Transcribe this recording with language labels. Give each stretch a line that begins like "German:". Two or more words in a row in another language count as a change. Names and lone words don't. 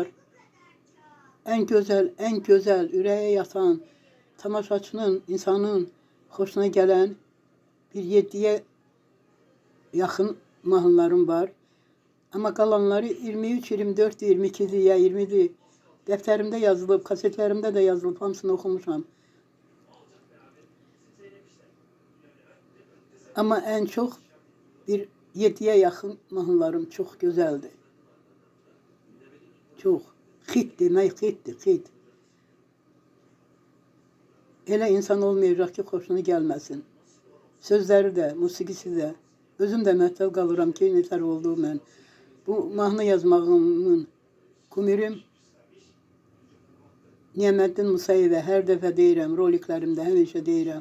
Turkish: En güzel,
Azerbaijani: ürəyə yatan, tamaşaçının, insanın xoşuna gələn bir 7-yə yaxın mahnılarım var. Amma qalanları 23, 24, 22-dir ya 20-dir. Dəftərimdə yazılıb, kasetlərimdə də yazılıb, hamısını oxumuşam.
Turkish: Amma en çox bir 7'ye yakın mahnılarım çok güzeldi. Çok. Hit demek hit.
Azerbaijani: Elə insan olmayacaq ki, xoşuna gəlməsin. Sözləri də, musiqisi də. Özüm də məhtəl qalıram ki, nətər oldu mən. Bu mahnı yazmağımın kumirim Niyaməddin Musayevə hər dəfə deyirəm, roliklərimdə həmişə deyirəm.